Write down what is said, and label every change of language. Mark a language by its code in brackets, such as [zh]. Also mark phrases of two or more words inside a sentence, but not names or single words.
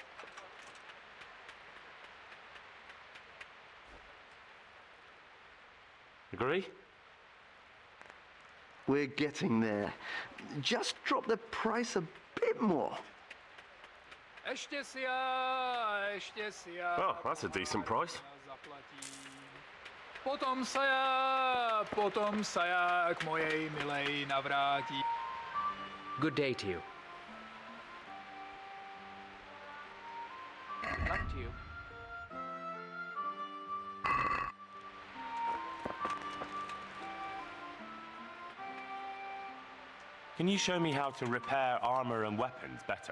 [en] Agree? We're getting there. Just drop the price a bit more. Oh, that's a decent price. [sk] Potom sa k mojej milej navrátí. [en] Good day to you. Luck to you. Can you show me how to repair armor and weapons better?